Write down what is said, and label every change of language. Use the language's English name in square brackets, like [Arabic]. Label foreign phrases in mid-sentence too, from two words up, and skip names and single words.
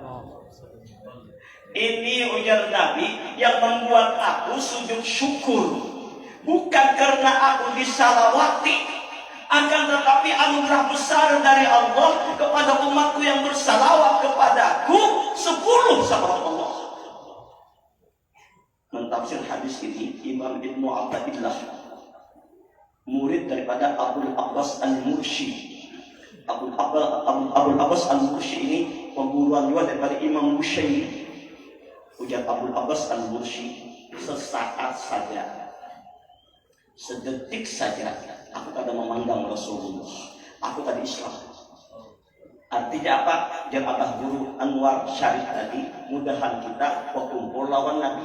[Indonesian] Ini ujar Nabi yang membuat aku sujud syukur, bukan karena aku disalawati, akan tetapi anugerah besar dari Allah kepada umatku yang bersalawat kepadaku 10 salawat Allah. Mentafsir hadis ini Imam Ibnu Athaillah, murid daripada Abul Abbas Al-Mursi. Abul Abbas Al-Mursi ini pemburuan juga daripada Imam Bushairi. [Banjar] Ujar Abul Abbas Al-Mursi, sesaat saja, sedetik saja aku kada memandang Rasulullah, aku tadi Islam. [Indonesian] Artinya apa? [Banjar] Yang Abah Guru Anwar Syarif tadi, mudahan kita berkumpul lawan Nabi.